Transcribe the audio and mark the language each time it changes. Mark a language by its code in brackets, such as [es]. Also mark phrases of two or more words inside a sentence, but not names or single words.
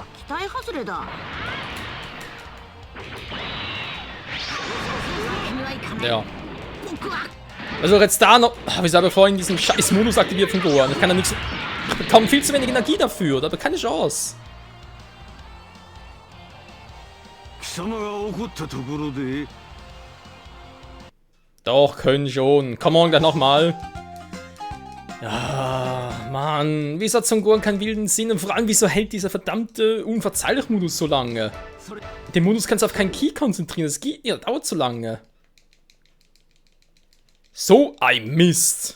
[ja] 待外れだ。 [de] Ja. Also jetzt da noch... Ich habe vorhin diesen scheiß Modus aktiviert von Gohan. Ich kann da nichts... Kaum viel zu wenig Energie dafür. Da habe ich keine Chance. [ja] 貴様が怒ったところで [de] Doch, können schon. [en] Come on, [de] gleich nochmal. Ja, Mann. Wieso hat Son Gohan keinen wilden Sinn? Und vor allem, wieso hält dieser verdammte Unverzeihlich-Modus so lange? Den Modus kannst du auf keinen Ki konzentrieren. Das geht nicht, das dauert so lange. So ein Mist.